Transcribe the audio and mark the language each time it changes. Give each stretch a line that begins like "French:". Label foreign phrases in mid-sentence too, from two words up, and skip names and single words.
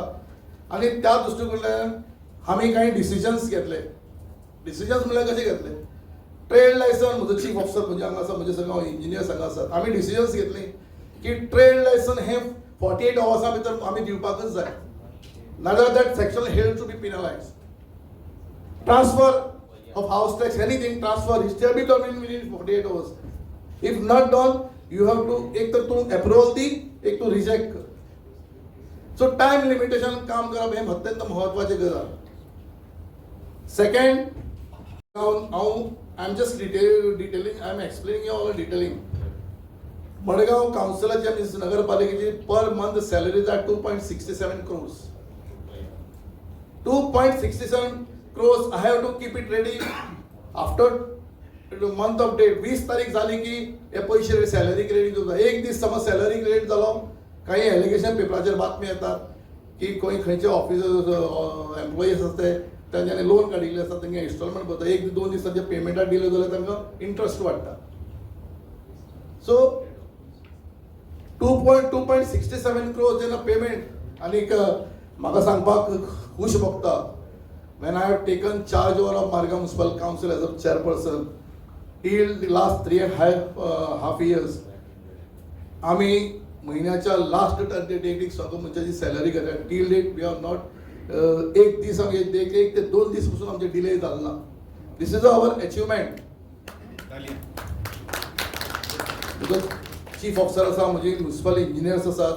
Konkani: आनी त्या दृश्टीकोनांतल्यान आमी काही डिसिजन्स घेतले. डिसिजन्स म्हळ्यार कशें घेतले?
English: trade licence,
Konkani: म्हजो
English: chief officer
Konkani: म्हणजे हांगा आसा, म्हजे सगळे इंजिनियर्स हांगा आसात. आमी डिसिजन्स घेतली की
English: trade licence
Konkani: हें 48 hours भितर आमी दिवपाकच जाय, नाजाल्यार
English: that section head to be penalised. Transfer of house tax, anything transfer, it shall be done within 48 hours. If not done, you have to
Konkani: एक तर तूं अप्रुवल दी, एक तूं रिजेक्ट कर. सो
English: time limitation
Konkani: काम करप हें अत्यंत म्हत्वाचें गजाल.
English: second, I am just detailing, I am explaining you all detailing.
Konkani: मडगांव काउन्सिलाच्या नगरपालिकेची
English: per month salary are
Konkani: 2.67 crores. 2.67 crores.
English: I have to keep it ready after month of date.
Marathi: 20 तारीख झाली की हे पैसे
English: salary credit
Marathi: होता.
Konkani: एक दीस समज
English: salary credit
Konkani: जालो, काही एलिगेशन पेपराचेर बातमी येतात की खंयचे ऑफिसर एम्प्लॉईज असते त्यांच्यानी लोन काडिल्ले आसता, तांकां इन्स्टॉलमेंट भरता. एक दोन दिसांचे पेमेंटाक डिले जाल्यार तांकां इंट्रस्ट वाडटा. सो 2.67 crores जेन्ना पेमेंट. आनीक म्हाका सांगपाक खूश भोगता,
English: when I have taken charge over of Margam Municipal Council as a chairperson till the last 3.5 years,
Konkani: आम्ही महिन्याच्या लास्ट डेटीक सगळं म्हणजे सॅलरी करता.
English: till date we have not
Konkani: एक दीस आमगे एक ते 2 दीस पासून आमचे डिले जालो ना.
English: this is our achievement.
Konkani: बिकॉज चीफ ऑफिसर आसा, म्हजे
English: municipal engineers
Konkani: आसात.